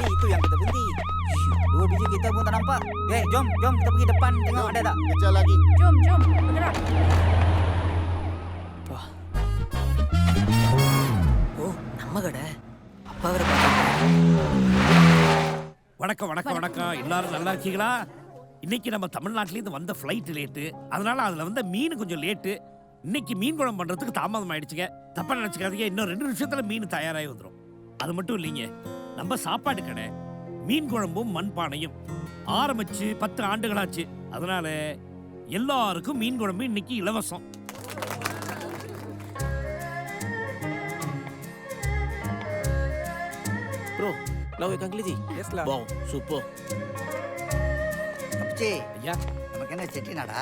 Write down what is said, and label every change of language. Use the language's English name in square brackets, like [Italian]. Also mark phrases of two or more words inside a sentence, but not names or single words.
[Malay] Itu yang kita berhenti. 2 biji kita pun tak nampak. Jom kita pergi depan tengok ada tak. Kejar lagi. Jom, bergerak. [Tamil] Oh, நம்ம கடை. அப்பா வர வணக்கம். எல்லாரும் நல்லா இருக்கீங்களா? இன்னைக்கு நம்ம தமிழ்நாட்டிலேருந்து வந்த [English] flight late. [Tamil] அதனால அதில் வந்த மீன் கொஞ்சம் லேட்டு. இன்னைக்கு மீன் குழம்பு பண்ணுறதுக்கு தாமதம் ஆயிடுச்சுங்க. தப்பா நினச்சிக்காதீங்க. இன்னும் 2 நிமிஷத்தில் மீன் தயாராகி வந்துடும். அது மட்டும் இல்லைங்க, நம்ம சாப்பாடு கடை மீன் குழம்பும் மண்பானையும் ஆரம்பிச்சு 10 ஆண்டுகளாச்சு. அதனால எல்லாருக்கும் மீன் குழம்பு இன்னைக்கு இலவசம். [English] bro love you Gangliji. Yes lah. Wow, super. [Tamil] அப்பச்சி, ஐயா, நமக்கு என்ன செட்டினாடா?